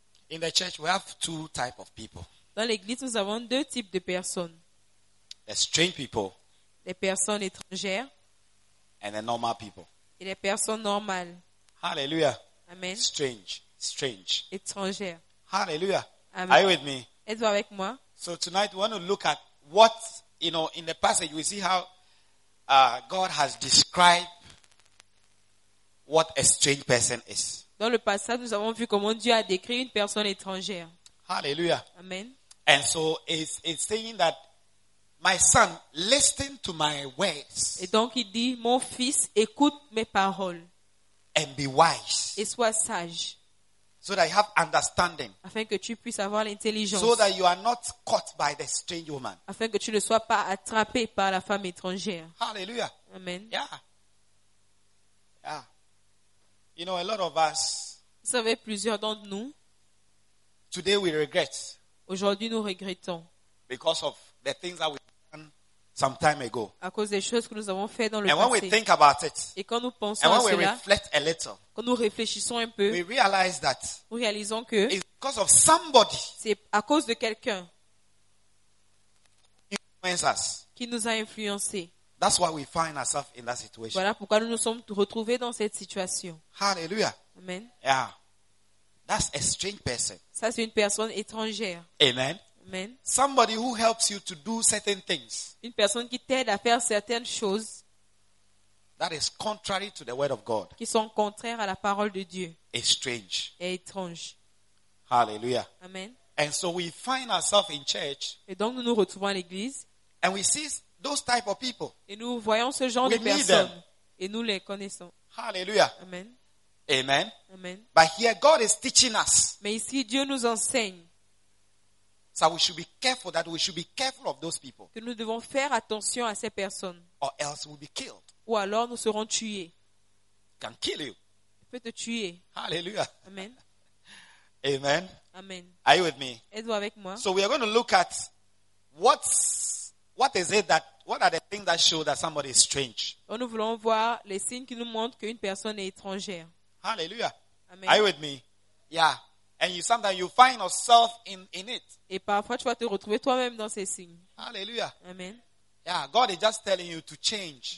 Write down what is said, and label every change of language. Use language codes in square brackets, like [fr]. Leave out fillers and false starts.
[en] In the church, we have two types of people. [fr] Dans l'église, nous avons deux types de personnes. [en] The strange people. [fr] Les personnes étrangères. [en] And the normal people. [fr] Et les personnes normales. Alléluia. Amen. [en] Strange, strange. [fr] Étrangères. Alléluia. Amen. [en] Are you with me? [fr] Êtes-vous avec moi? [en] So tonight, we want to look at what. You know, in the passage, we see how God has described what a strange person is. [fr] Dans le passage, nous avons vu comment Dieu a décrit une personne étrangère. Hallelujah. Amen. [en] And so it's saying that my son, listen to my words. [fr] Et donc il dit, mon fils, écoute mes paroles. [en] And be wise. [fr] Et sois sage. [en] So that you have understanding. [fr] Afin que tu puisses avoir l'intelligence. [en] So that you are not caught by the strange woman. [fr] Afin que tu ne sois pas attrapé par la femme étrangère. Hallelujah. Amen. [en] Yeah. Yeah. You know, a lot of us. [fr] Vous savez, plusieurs d'entre nous. [en] Today we regret. [fr] Aujourd'hui nous regrettons. [en] Because of the things that we done some time ago. [fr] À cause des choses que nous avons fait dans le [en] and [fr] passé. [en] And when we think about it. [fr] Et quand nous pensons à cela. [en] And when we reflect a little. [fr] Quand nous réfléchissons un peu, [en] we realize that [fr] nous réalisons que [en] it's because of somebody [fr] c'est à cause de quelqu'un [en] us. [fr] Qui nous a influencés. [en] That's why we find ourselves in that situation. [fr] Voilà pourquoi nous nous sommes retrouvés dans cette situation. Hallelujah. Amen. [en] Yeah. That's a strange person. [fr] Ça, c'est une personne étrangère. Amen. Amen. [en] Somebody who helps you to do certain things. [fr] Une personne qui t'aide à faire certaines choses. [en] That is contrary to the word of God. [fr] Qui sont contraires à la parole de Dieu. [en] Is strange. [fr] Et étrange. Hallelujah. Amen. [en] And so we find ourselves in church. [fr] Et donc nous nous retrouvons à l'église. [en] And we see those type of people. [fr] Et nous voyons ce genre [en] we [fr] de personnes. [en] Them. [fr] Et nous les connaissons. Hallelujah. Amen. Amen. Amen. [en] But here God is teaching us. [fr] Mais ici Dieu nous enseigne. [en] So we should be careful that we should be careful of those people. [fr] Que nous devons faire attention à ces personnes. [en] Or else we'll be killed. [fr] Ou alors nous serons tués. [en] Can kill you. [fr] Il peut te tuer. Hallelujah. Amen. Amen. Amen. [en] Are you with me? [fr] Êtes-vous avec moi? [en] So we are going to look at what is it that What are the things that show that somebody is strange? [fr] Nous voulons voir les signes qui nous montrent qu'une personne est étrangère. [en] Hallelujah. Amen. Are you with me? Yeah. And you sometimes you find yourself in it. [fr] Et parfois tu vas te retrouver toi-même dans ces signes. Hallelujah. Amen. [en] Yeah, God is just telling you to change.